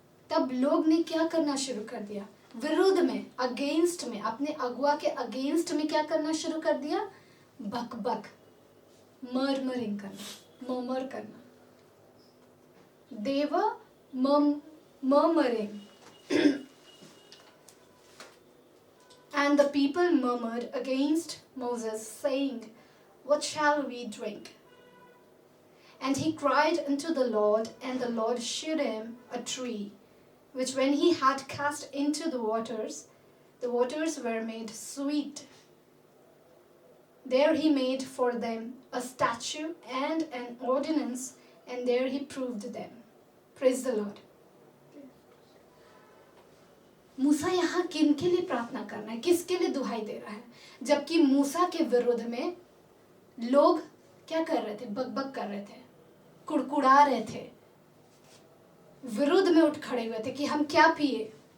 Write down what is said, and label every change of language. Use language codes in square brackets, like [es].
[hi] तब लोग ने क्या करना शुरू कर दिया? विरुद्ध में, अगेंस्ट में, अपने अगुआ के अगेंस्ट में क्या करना शुरू कर दिया? बकबक, मर्मरिंग करना, मर्मर करना। [en] देव murmuring. And the people murmured against Moses, saying, what shall we drink? And he cried unto the Lord, and the Lord shewed him a tree, which when he had cast into the waters were made sweet. There he made for them a statute and an ordinance, and there he proved them. Praise the Lord. [hi] मूसा यहाँ किन के लिए प्रार्थना करना है, किसके लिए दुहाई दे रहा है? जबकि मूसा के विरुद्ध में लोग क्या कर रहे थे? बकबक कर रहे थे, कुड़कुड़ा रहे थे, विरुद्ध में उठ खड़े हुए थे कि हम क्या पिए।